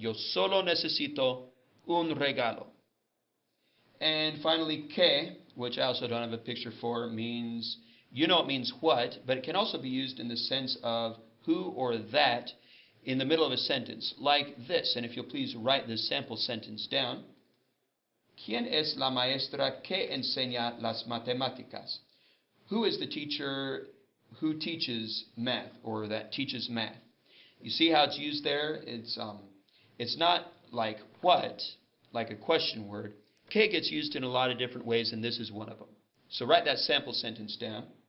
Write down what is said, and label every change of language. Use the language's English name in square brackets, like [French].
[Spanish] Yo solo necesito un regalo. [English] And finally, que, which I also don't have a picture for, means, it means what, but it can also be used in the sense of who or that in the middle of a sentence, like this. And if you'll please write this sample sentence down. [Spanish] ¿Quién es la maestra que enseña las matemáticas? [English] Who is the teacher who teaches math, or that teaches math? You see how it's used there? It's not like what, like a question word. Que gets used in a lot of different ways, and this is one of them. So write that sample sentence down.